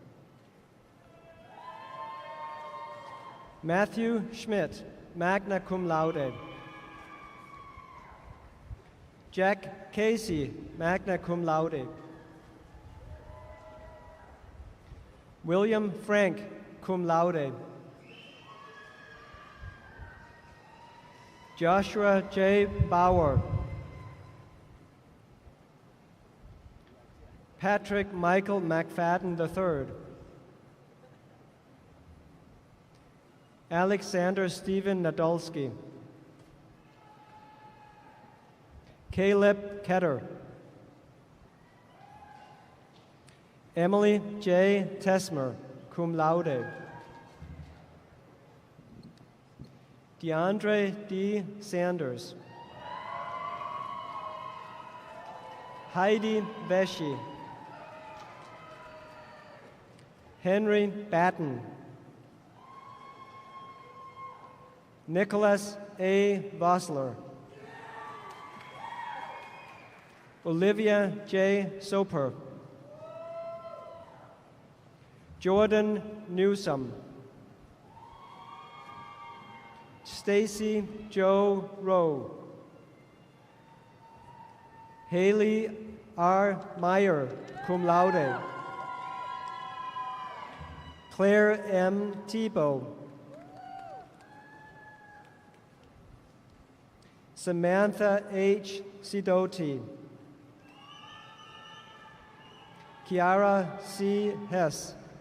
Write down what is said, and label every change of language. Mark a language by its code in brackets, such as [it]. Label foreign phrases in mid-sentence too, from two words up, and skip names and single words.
[en] Matthew Schmidt, [la] magna cum laude. [en] Jack Casey, [la] magna cum laude. [en] William Frank, [la] cum laude. [en] Joshua J. Bauer. Patrick Michael McFadden III. Alexander Stephen Nadolski. Caleb Ketter. Emily J. Tesmer, [la] cum laude. [en] DeAndre D. Sanders. Heidi Veschi. Henry Batten. Nicholas A. Vossler. Olivia J. Soper. Jordan Newsom. Stacy Jo Rowe. Haley R. Meyer, [la] cum laude. [en] Claire M. Tebow. Samantha H. Sidoti. Kiara C. Hess.